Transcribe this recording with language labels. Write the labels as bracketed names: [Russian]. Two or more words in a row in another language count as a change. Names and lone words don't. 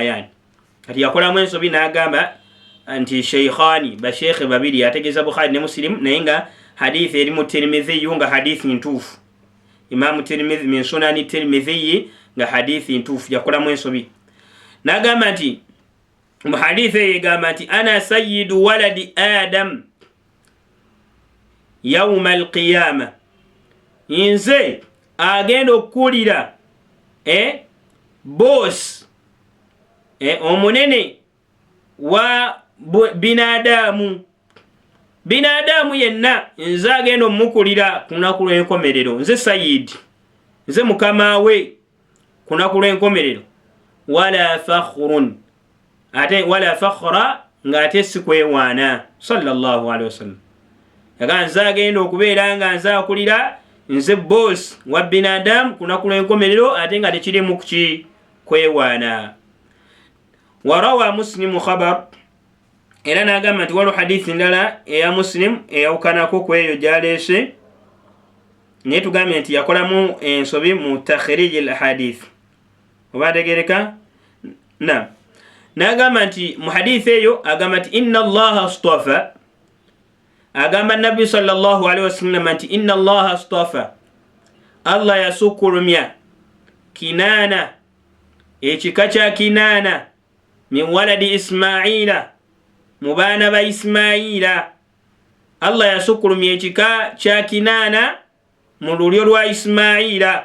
[Ganda] Yani kati yakolamu ensobi n'agamba nti shaykhani, basheikhe babiri, ategeeza Bukhari ne Muslim, naye nga hadithi eri mu Tirmidhi nga hadithi ntuufu. Imam Tirmidhi [Arabic] من سنن [Ganda] Tirmidhi nga hadithi ntuufu, yakolamu ensobi. N'agamba nti mu hadithi yegamba nti [Arabic] أنا سيد ولد آدم يوم القيامة, [Ganda] nze agenda okukulira boss omunene wa binadamu. Binadamu yenna nze agenda omukulira ku lunaku lw'enkomerero. Nze sayyidi, nze mukama we ku lunaku lw'enkomerero. [Arabic] ولا فخر, [Ganda] ate [Arabic] ولا فخرا [Ganda] nga ate si kwewaana [Arabic] صلى الله عليه وسلم. [Ganda] Yaga nze agenda okubeera nga nze akulira, nze boss wa binadamu ku lunaku lw'enkomerero, ate nga tekirimu kuki kwewaana. [Arabic] ورواه مسلم [Ganda] khabar, era n'agamba nti waliwo hadithi ndala eya Muslim eyawukanako ku eyo gyaleese, naye tugambye nti yakolamu ensobi mu [Arabic] تخريج الحديث. [Ganda] Oba ategereka? N'agamba nti mu hadithi eyo agamba nti [Arabic] إن الله اصطفى, [Ganda] agamba nabbi [Arabic] صلى الله عليه وسلم [Ganda] nti [Arabic] إن الله اصطفى, [Ganda] Allah yasukkulumya Kinaana, ekika kya Kinaana, [Arabic] من ولد إسماعيل, [Ganda] mu baana ba Ismaila. Allah yasukkulumya ekika kya Kinaana mu lulyo lwa Ismaila.